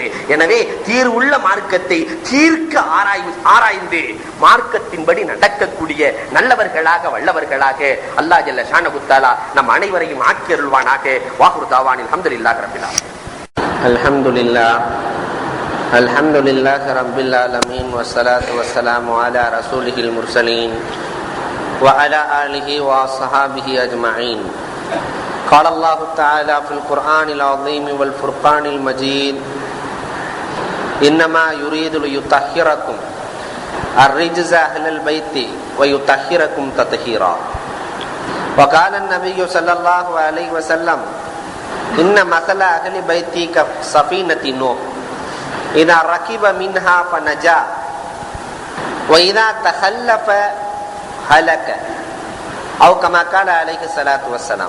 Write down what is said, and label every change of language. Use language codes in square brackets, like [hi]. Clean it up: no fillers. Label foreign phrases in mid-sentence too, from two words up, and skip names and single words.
[ta] எனவே தீர்வுள்ள மார்க்கத்தை தீர்க்க ஆராய்ந்து மார்க்கத்தின்படி நடக்கக்கூடிய நல்லவர்களாக வல்லவர்களாக அல்லாஹ் [ar] جل شأنه تعالى [ta] நம் அனைவரையும் ஆக்கியருள்வானாக. [ar] وآخر دعوانا أن الحمد لله رب العالمين. الحمد لله رب العالمين والصلاة والسلام على رسول المرسلين وعلى آله وصحبه أجمعين. قال الله تعالى في القرآن العظيم والفرقان المجيد إنما يريد ليطهركم الرجز أهل البيت ويطهركم تطهيرا. وقال النبي صلى الله عليه وسلم إن مثل أهل بيتي كسفينة نوح إذا ركب منها فنجا وإذا تخلف هلك أو كما قال عليه الصلاة والسلام.